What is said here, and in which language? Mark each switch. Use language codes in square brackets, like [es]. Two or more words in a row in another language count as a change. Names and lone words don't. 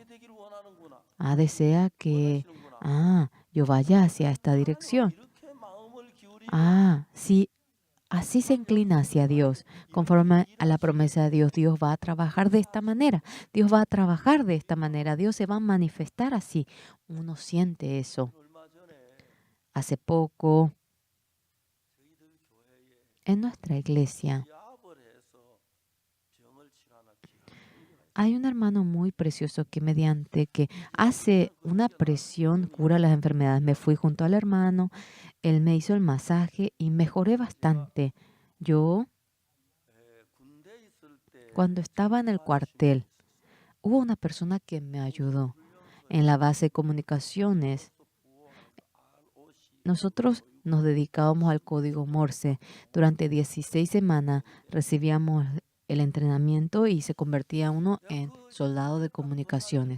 [es] Desea que yo vaya hacia esta dirección. Sí, así se inclina hacia Dios. Conforme a la promesa de Dios, Dios va a trabajar de esta manera. Dios va a trabajar de esta manera. Dios se va a manifestar así. Uno siente eso. [ko] 얼마 전에 [es] Hace poco, [ko] 저희들 교회에 [es] en nuestra iglesia, [ko] 기압을 해서 병을 치료하는 귀한 선교가 있어요. [es] hay un hermano muy precioso que mediante que hace una presión cura las enfermedades. Me fui junto al hermano, él me hizo el masaje y mejoré bastante. Yo, [ko] 군대 있을 때 [es] cuando estaba en el cuartel, hubo una persona que me ayudó. En la base de comunicaciones, nosotros nos dedicábamos al código Morse. Durante 16 semanas recibíamos el entrenamiento y se convertía uno en soldado de comunicaciones.